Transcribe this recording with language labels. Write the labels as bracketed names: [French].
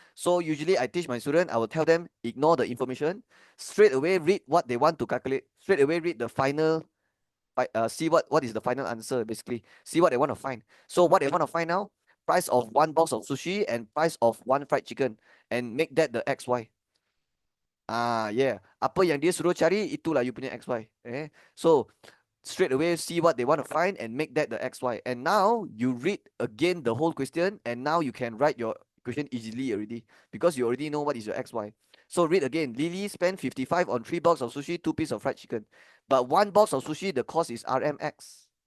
[English] So usually I teach my student, I will tell them ignore the information, straight away read what they want to calculate, straight away read the final, see what is the final answer basically, see what they want to find. So what they want to find now, price of 1 box of sushi and price of 1 fried chicken, and make that the xy. [Malay] Yeah, apa yang dia suruh cari itulah you punya xy. [English] So straight away see what they want to find and make that the xy. And now you read again the whole question, and now you can write your equation easily already because you already know what is your xy. So read again. Lily spent 55 on 3 boxes of sushi, 2 pieces of fried chicken. But 1 box of sushi, the cost is RMX.